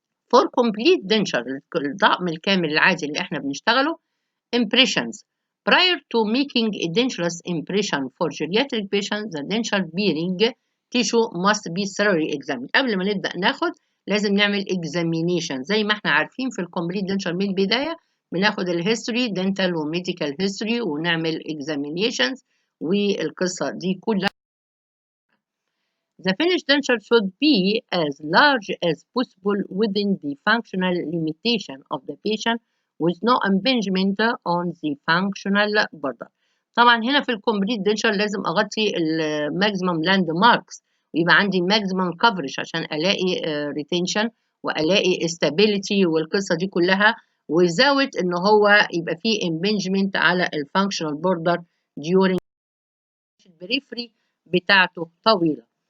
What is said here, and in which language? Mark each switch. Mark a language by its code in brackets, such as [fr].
[ar] فور كومبليت دنشر الطقم الكامل العادي اللي احنا بنشتغله impressions. [en] Prior to making a dentures impression for geriatric patients, the denture bearing tissue must be thoroughly examined. [ar] قبل ما نبدأ ناخد لازم نعمل examination زي ما احنا عارفين في الكومبليت دنشر من البداية بناخد الهيستوري dental وميديكال هيستوري ونعمل examinations والقصة دي كلها. [en] The finished denture should be as large as possible within the functional limitation of the patient with no impingement on the functional border. [ar] طبعا هنا في الكومبليت denture لازم أغطي الماكسيمم لاند ماركس ويبقى عندي ماكسيمم coverage عشان ألاقي retention وألاقي stability والقصة دي كلها without إن هو يبقى فيه impingement على الfunctional border during البريفري بتاعته طويلة.